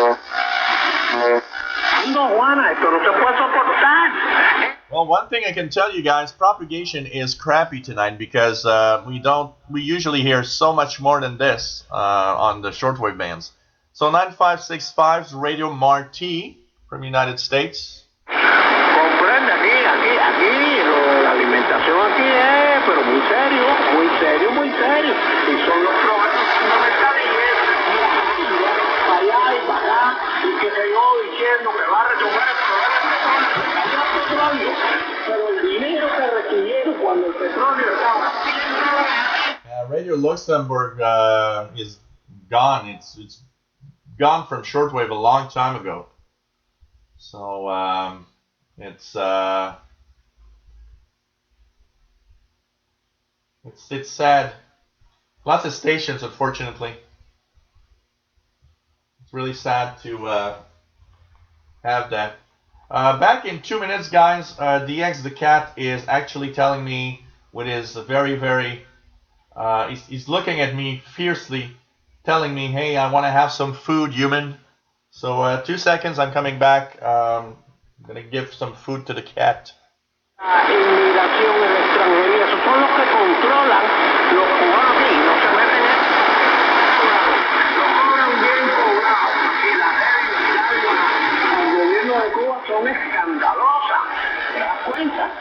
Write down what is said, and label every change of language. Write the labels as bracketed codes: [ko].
[es] Dios, Juana, esto no se puede soportar. [en] Well, one thing I can tell you guys, propagation is crappy tonight because we usually hear so much more than this on the shortwave bands. So 9565's Radio Marti from United States. [es] Comprende, aquí, la alimentación aquí es, pero muy serio. Y son los problemas fundamentales y es para allá y para acá, y que se yo diciendo que va a resolver el petróleo. Pero el dinero que recibieron cuando el petróleo estaba... [en] Radio Luxembourg is gone. It's gone from shortwave a long time ago. So it's sad. Lots of stations, unfortunately. It's really sad to have that. Back in 2 minutes, guys. DX the cat is actually telling me with his very, very. He's looking at me fiercely, telling me, "Hey, I want to have some food, human." So 2 seconds. I'm coming back. I'm gonna give some food to the cat. [es] Inmigración en la extranjería, esos son los que controlan los cubanos aquí, no se meten en lo cobran bien cobrado y las reglas del gobierno de Cuba son escandalosas, ¿te das cuenta?